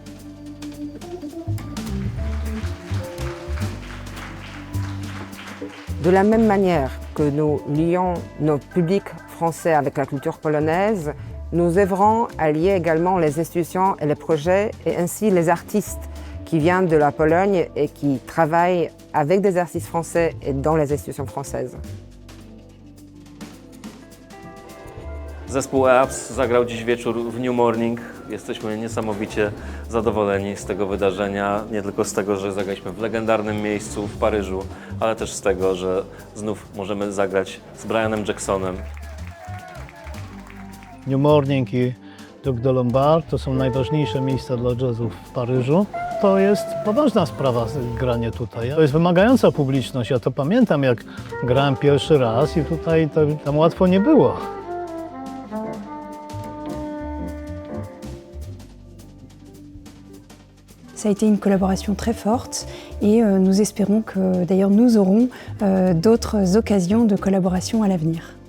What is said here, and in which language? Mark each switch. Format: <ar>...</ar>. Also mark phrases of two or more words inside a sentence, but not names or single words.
<fr>De la même manière que nous lions nos publics français avec la culture polonaise, nous œuvrons à lier également les institutions et les projets et ainsi les artistes qui viennent de la Pologne et qui travaillent avec des artistes français et dans les institutions françaises.</fr> <pl>Zespół EAPS zagrał dziś wieczór w New Morning. Jesteśmy niesamowicie zadowoleni z tego wydarzenia. Nie tylko z tego, że zagraliśmy w legendarnym miejscu w Paryżu, ale też z tego, że znów możemy zagrać z Brianem Jacksonem. New Morning i Duc de Lombard to są najważniejsze miejsca dla jazzu w Paryżu. To jest poważna sprawa, granie tutaj. To jest wymagająca publiczność. Ja to pamiętam, jak grałem pierwszy raz i tutaj tam łatwo nie było.</pl> <fr>Ça a été une collaboration très forte et nous espérons que d'ailleurs nous aurons d'autres occasions de collaboration à l'avenir.</fr>